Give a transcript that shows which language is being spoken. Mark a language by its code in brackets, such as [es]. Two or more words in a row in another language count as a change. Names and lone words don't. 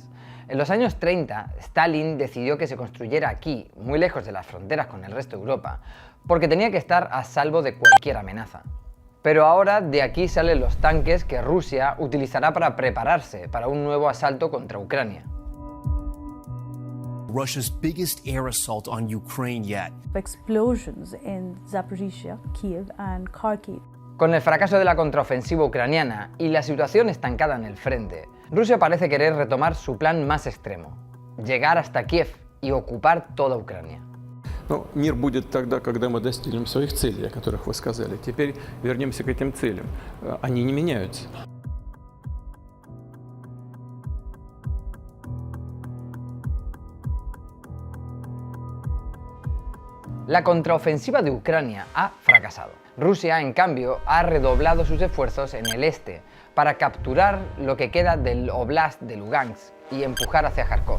[es] En los años 30, Stalin decidió que se construyera aquí, muy lejos de las fronteras con el resto de Europa, porque tenía que estar a salvo de cualquier amenaza. Pero ahora de aquí salen los tanques que Rusia utilizará para prepararse para un nuevo asalto contra Ucrania. [en] Russia's biggest air assault on Ukraine yet. Explosions in Zaporizhia, Kiev and Kharkiv. [es] Con el fracaso de la contraofensiva ucraniana y la situación estancada en el frente, Rusia parece querer retomar su plan más extremo: llegar hasta Kiev y ocupar toda Ucrania. [ru] Но мир будет тогда, когда мы достигнем своих целей, о которых вы сказали. Теперь вернемся к этим целям. Они не меняются. [es] La contraofensiva de Ucrania ha fracasado. Rusia, en cambio, ha redoblado sus esfuerzos en el este para capturar lo que queda del Oblast de Lugansk y empujar hacia Kharkov.